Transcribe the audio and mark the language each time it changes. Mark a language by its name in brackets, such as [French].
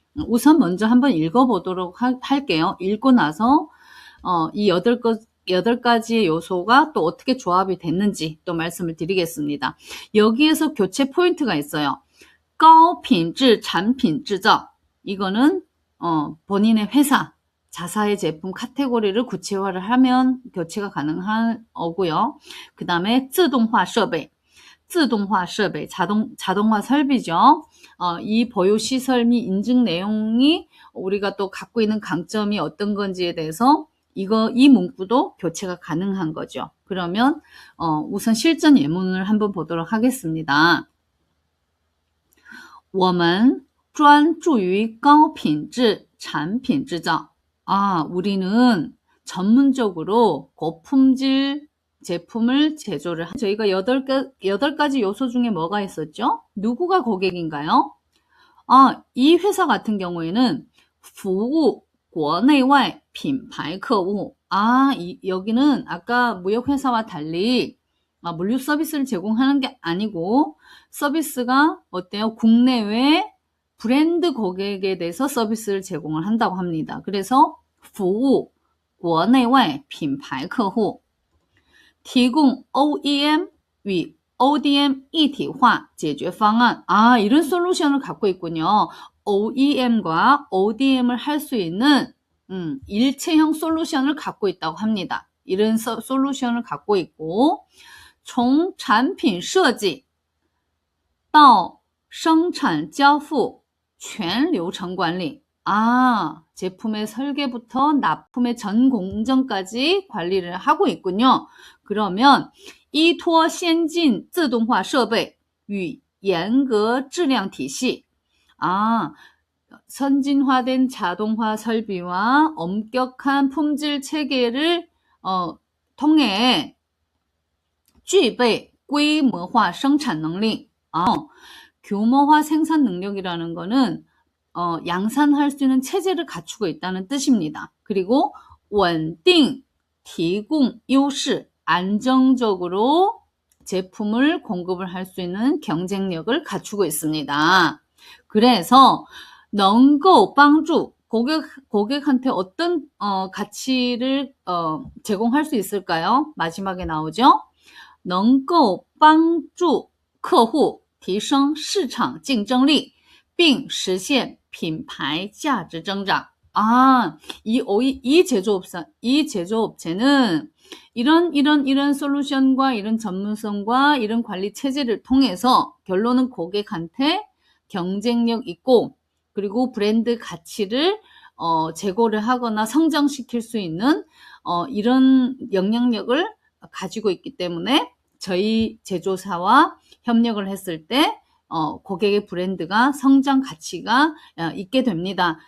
[Korean] 우선 먼저 한번 읽어보도록 할게요. 읽고 나서 이 8가지의 요소가 또 어떻게 조합이 됐는지 또 말씀을 드리겠습니다. 여기에서 교체 포인트가 있어요. [Chinese] 高品质产品制造. [Korean] 이거는 본인의 회사, 자사의 제품 카테고리를 구체화를 하면 교체가 가능한 거고요. 그 다음에 自动化设备, 自动化设备, 자동화 설비죠. 이 보유 시설 및 인증 내용이 우리가 또 갖고 있는 강점이 어떤 건지에 대해서 이 문구도 교체가 가능한 거죠. 그러면 우선 실전 예문을 한번 보도록 하겠습니다. 我们 [Chinese] 专注于高品质产品制造. [Korean] 우리는 전문적으로 고품질 제품을 제조를 저희가 8가지 요소 중에 뭐가 있었죠? 누구가 고객인가요? 이 회사 같은 경우에는 [Chinese] 服务国内外品牌客户. [Korean] 여기는 아까 무역회사와 달리 물류 서비스를 제공하는 게 아니고 서비스가 어때요? 국내외 브랜드 고객에 대해서 서비스를 제공을 한다고 합니다. 그래서 [Chinese] 服务国内外品牌客户提供 OEM与 ODM 一体化解决方案. [Korean] 이런 솔루션을 갖고 있군요. OEM과 ODM을 할 수 있는 일체형 솔루션을 갖고 있다고 합니다. 이런 솔루션을 갖고 있고 [Chinese] 从产品设计到生产交付全流程管理. [Korean] 제품의 설계부터 납품의 전 공정까지 관리를 하고 있군요. 그러면 [Chinese] 依托先进自动化设备与严格质量体系. [Korean] 선진화된 자동화 설비와 엄격한 품질 체계를 통해 [Chinese] 具备规模化生产能力. [Korean] 규모화 생산 능력이라는 거는 양산할 수 있는 체제를 갖추고 있다는 뜻입니다. 그리고 [Chinese] 稳定提供优势, [Korean] 안정적으로 제품을 공급을 할 수 있는 경쟁력을 갖추고 있습니다. 그래서 [Chinese] 能够帮助 [Korean] 고객한테 어떤 가치를 제공할 수 있을까요? 마지막에 나오죠. [Chinese] 能够帮助客户提升市场竞争力并实现品牌价值增长. [Korean] 이 제조업체는 이런 솔루션과 이런 전문성과 이런 관리 체제를 통해서 결론은 고객한테 경쟁력 있고 그리고 브랜드 가치를 제고를 하거나 성장시킬 수 있는 이런 영향력을 가지고 있기 때문에 저희 제조사와 협력을 했을 때 고객의 브랜드가 성장 가치가 있게 됩니다.